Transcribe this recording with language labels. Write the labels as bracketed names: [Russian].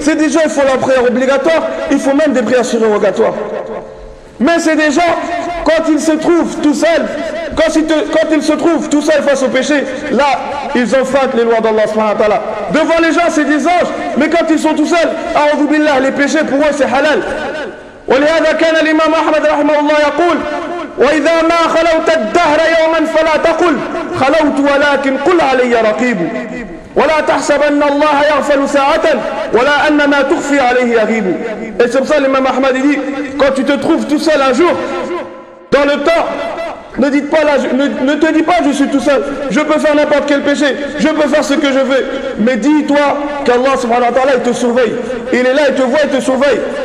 [French] C'est des gens, il faut la prière obligatoire, il faut même des prières surérogatoires. Mais c'est des gens, quand ils se trouvent tout seuls, quand ils se trouvent tout seuls face au péché, là, ils enfreignent les lois d'Allah subhanahu wa ta'ala. Devant les gens, c'est des anges, mais quand ils sont tout seuls, a'udhu billah, les péchés pour eux, c'est halal. [Arabic] ولهذا كان الإمام أحمد رحمه الله يقول وإذا ما خلوت الدهر يوما فلا تقل خلوت ولكن قل علي رقيب ولا تحسب أن الله يغفل ساعة ولا أن ما تخفي عليه يغيب. [French] Et c'est pour ça l'imam Ahmad dit, quand tu te trouves tout seul un jour dans le temps, ne te dis pas je suis tout seul, je peux faire n'importe quel péché, je peux faire ce que je veux, mais dis-toi qu'Allah subhanahu wa ta'ala il te surveille, il est là, il te voit, il te surveille.